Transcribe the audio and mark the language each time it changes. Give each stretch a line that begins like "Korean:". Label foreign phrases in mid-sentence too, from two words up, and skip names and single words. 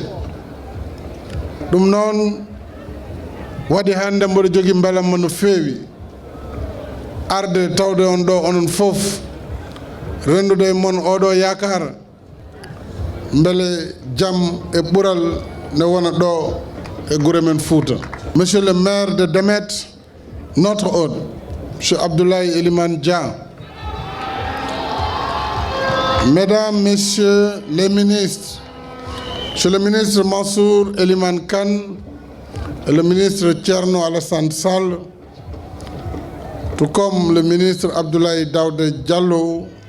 Fula: ɗum noon waɗi hande mboɗo jogui beelamma no feewi arde tawde on ɗo onon fof, rendude mon oɗo yakar beele jaam e ɓuural ne wona ɗo e guure men Fouta.
French: Monsieur le maire de Demet, notre hôte, Monsieur Abdoulaye Elimane Dia, Mesdames, Messieurs les ministres, Monsieur le ministre Mansour Elimane Kane et le ministre Thierno Alassane Sall, tout comme le ministre Abdoulaye Daouda Diallo,